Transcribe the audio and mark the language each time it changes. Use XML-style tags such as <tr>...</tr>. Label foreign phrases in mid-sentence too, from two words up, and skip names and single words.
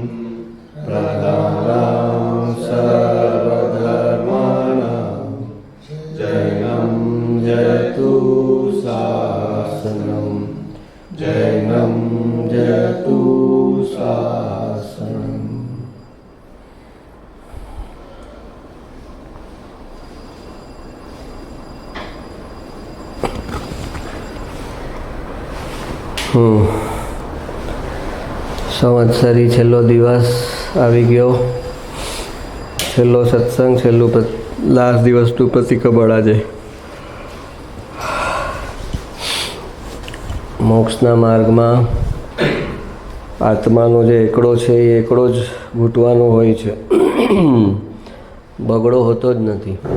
<sa>प्रदानं सर्वधर्माणां जैनं जयतु शासनं जैनं जयतु शासनम्।</sa> <gu>સંવત્સરી છેલ્લો દિવસ આવી ગયો, છેલ્લો સત્સંગ, છેલ્લું લાસ્ટ દિવસનું પ્રતિક્રમણ આજે. મોક્ષના માર્ગમાં આત્માનો જે એકડો છે એ એકડો જ ઘૂંટવાનો હોય છે, બગડો હોતો જ નથી.</gu>